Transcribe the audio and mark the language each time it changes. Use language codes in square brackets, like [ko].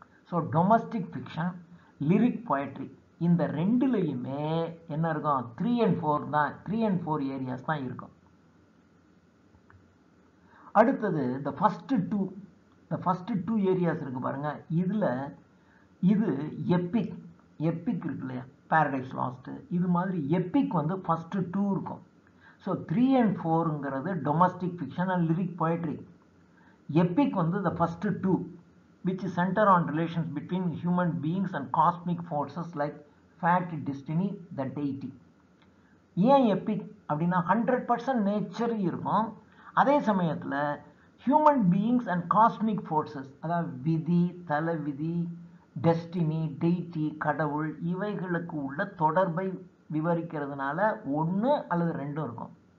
[ta] So domestic fiction, lyric poetry, இந்த ரெண்டுலேயுமே என்ன இருக்கும், 3 and 4 தான், 3 and 4 ஏரியாஸ் தான் இருக்கும். அடுத்தது [en] the first 2 [ta] இந்த ஃபர்ஸ்ட் 2 ஏரியாஸ் இருக்கு பாருங்க, இது எப்பிக் இருக்கு இல்லையா, பேரடைஸ் லாஸ்ட், இது மாதிரி எப்பிக் வந்து ஃபர்ஸ்ட் 2 இருக்கும். So 3 and 4ங்கிறது domestic fiction and lyric poetry. Epic வந்து [en] the first 2 which center on relations between human beings and cosmic forces like fate, destiny, the deity. [ta] ஏன் எப்பிக் அப்படின்னா 100% nature இருக்கும், அதே சமயத்தில் human beings and cosmic forces, அதாவது விதி, தலைவிதி, destiny, deity, கடவுள், இவைகளுக்கு உள்ள தொடர்பை விவரிக்கிறதுனால 1 அல்லது 2 இருக்கும்.